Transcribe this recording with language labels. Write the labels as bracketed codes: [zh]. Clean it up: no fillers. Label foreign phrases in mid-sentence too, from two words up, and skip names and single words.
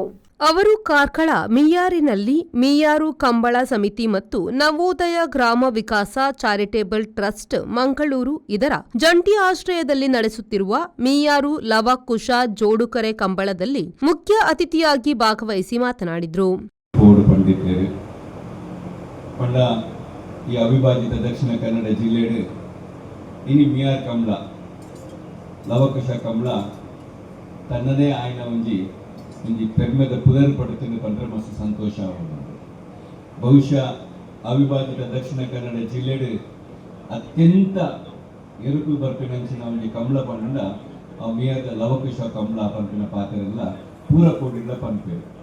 [kn] ಅವರು ಕಾರ್ಕಳ ಮಿಯಾರಿನಲ್ಲಿ ಮಿಯಾರು ಕಂಬಳ ಸಮಿತಿ ಮತ್ತು ನವೋದಯ ಗ್ರಾಮ ವಿಕಾಸ ಚಾರಿಟೇಬಲ್ ಟ್ರಸ್ಟ್ ಮಂಗಳೂರು ಇದರ ಜಂಟಿ ಆಶ್ರಯದಲ್ಲಿ ನಡೆಸುತ್ತಿರುವ ಮಿಯಾರು ಲವಕುಶ ಜೋಡುಕರೆ ಕಂಬಳದಲ್ಲಿ ಮುಖ್ಯ ಅತಿಥಿಯಾಗಿ ಭಾಗವಹಿಸಿ ಮಾತನಾಡಿದರು. [tcy] ಈ ಅವಿಭಾಜಿತ ದಕ್ಷಿಣ ಕನ್ನಡ ಜಿಲ್ಲೆಯ ಇನಿ ಮಿಯಾರ್ ಕಂಬಳ ಲವಕುಶ ಕಂಬಳ ತನ್ನದೇ ಆಯ್ನ ಒಂಜಿ ಪೆರ್ಮೆದ ಪುದರ್ ಪಡುತ್ತಿನ ಪಂಡ್ರೆ ಮಸ್ತ್ ಸಂತೋಷ ಬಹುಶಃ ಅವಿಭಾಜಿತ ದಕ್ಷಿಣ ಕನ್ನಡ ಜಿಲ್ಲೆಡ್ ಅತ್ಯಂತ ಎರುಕು ಬರ್ಪಿನಂಚಿನ ಒಂಜಿ ಕಂಬಳ ಪಂಡ ಆ ಮಿಯಾದ ಲವಕುಶ ಕಂಬಳ ಪಂಪಿನ ಪಾತ್ರೆಲ್ಲ ಪೂರ ಕೋಡಿಲ್ಲ ಪಂಪೇರು